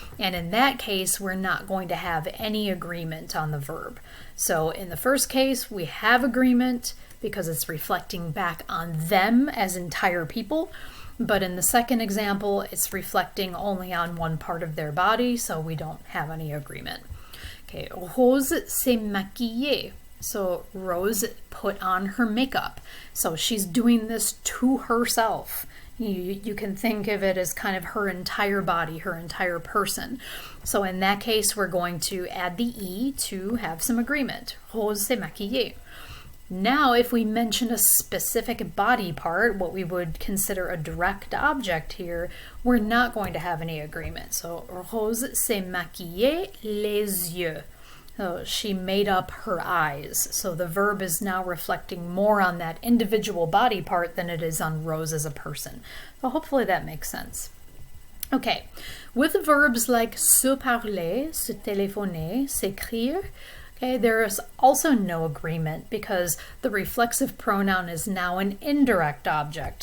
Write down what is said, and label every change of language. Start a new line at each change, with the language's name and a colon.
English: And in that case, we're not going to have any agreement on the verb. So in the first case, we have agreement because it's reflecting back on them as entire people. But in the second example, it's reflecting only on one part of their body, so we don't have any agreement.
French: Okay, Rose s'est maquillée.
English: So Rose put on her makeup. So she's doing this to herself. You can think of it as kind of her entire body, her entire person. So in that case, we're going to add the E to have some agreement.
French: Rose s'est maquillée.
English: Now, if we mention a specific body part, what we would consider a direct object here, we're not going to have any agreement.
French: So, Rose s'est maquillée les yeux.
English: So she made up her eyes. So the verb is now reflecting more on that individual body part than it is on Rose as a person. So hopefully that makes sense. Okay, with verbs like
French: se parler, se téléphoner, s'écrire,
English: okay, there is also no agreement because the reflexive pronoun is now an indirect object.